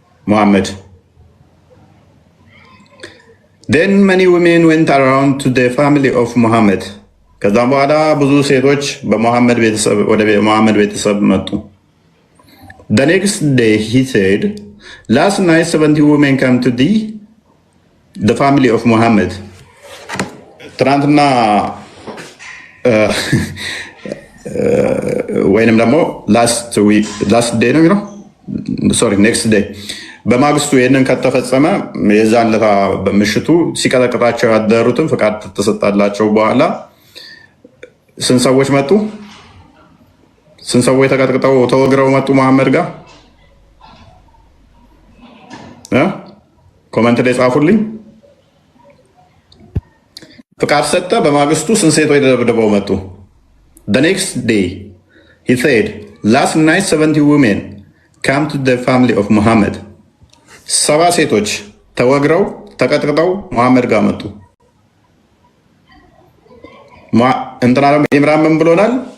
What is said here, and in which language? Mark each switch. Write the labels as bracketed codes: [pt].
[en] ሙሐመድ። then many women went around to the family of Muhammad [am] ከዛም በኋላ ብዙ ሴቶች በሙሐመድ ቤተሰብ ወደ ሙሐመድ ቤተሰብ መጡ። [en] The next day he said, last night 70 women came to the family of Muhammad. [am] ትናንትና ወይንም ደግሞ ላስት ዴይ ነው የሚለው ኔክስት ዴይ በማግስቱ ይህንን ከተፈጸመ የዛን ለታ በምሽቱ ሲቀጠቅጣቸው ያደሩትን ፍቃድ ተሰጣላቸው። በኋላ ስንት ሰዎች መጡ? ስንት ሰዎች ተቀጥቅጠው ተወግረው መጡ መሐመድ ጋር? ኮመንት ላይ ጻፉልኝ። ፍቃድ ሰጠ። በማግስቱ ስንት ሴቶች ተደብድበው መጡ? [en] The next day he said, last night 70 women came to the family of Muhammad. [am] 70 ሴቶች ተወግረው ተቀጥቅጠው መሐመድ ጋር መጡ። እንትና ደግሞ ኢምራን ምን ብሎናል?